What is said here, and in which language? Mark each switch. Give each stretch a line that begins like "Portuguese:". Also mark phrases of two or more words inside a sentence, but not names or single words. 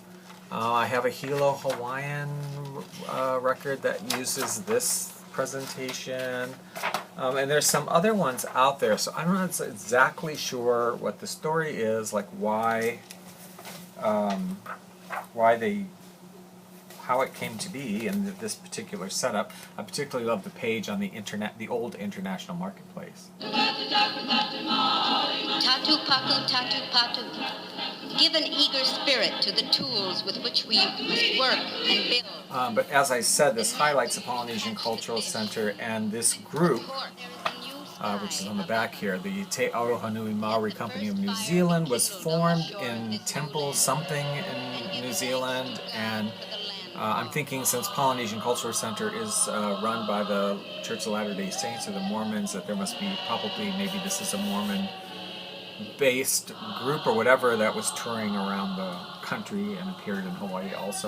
English: I have a Hilo Hawaiian record that uses this presentation, and there's some other ones out there, so I'm not exactly sure what the story is, like how it came to be in this particular setup. I particularly love the page on the internet, the old International Marketplace. Tatu paku, tatu patu. Give an eager spirit to the tools with which we must work and build. But as I said, this highlights the Polynesian Cultural Center and this group, which is on the back here. The Te Arohanui Maori Company of New Zealand was formed in Temple something in New Zealand, and I'm thinking since Polynesian Cultural Center is run by the Church of Latter-day Saints or the Mormons, that there must be maybe this is a Mormon-based group or whatever that was touring around the country and appeared in Hawaii also.